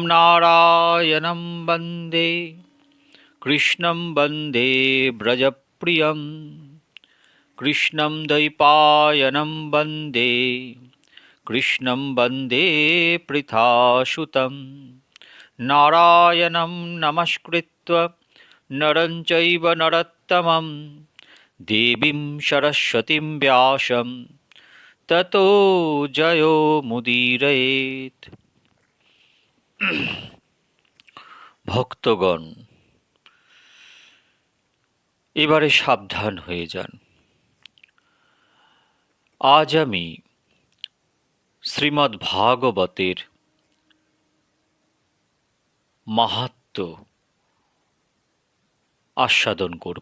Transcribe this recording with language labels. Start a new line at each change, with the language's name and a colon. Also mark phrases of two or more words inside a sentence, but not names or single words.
Sanskrit: नारायणं वन्दे कृष्णं वन्दे व्रजप्रियं कृष्णं द्वैपायनं वन्दे कृष्णं वन्दे पृथासुतं नारायणं नमस्कृत्य नरं चैव नरोत्तमं देवीं सरस्वतीं व्यासं ततो जयो मुदीरयेत्।
Bangla: ভক্তগণ, এবারে সাবধান হয়ে যান। আজ আমি শ্রীমদ্ ভাগবতের মাহাত্ম্য আস্বাদন করব।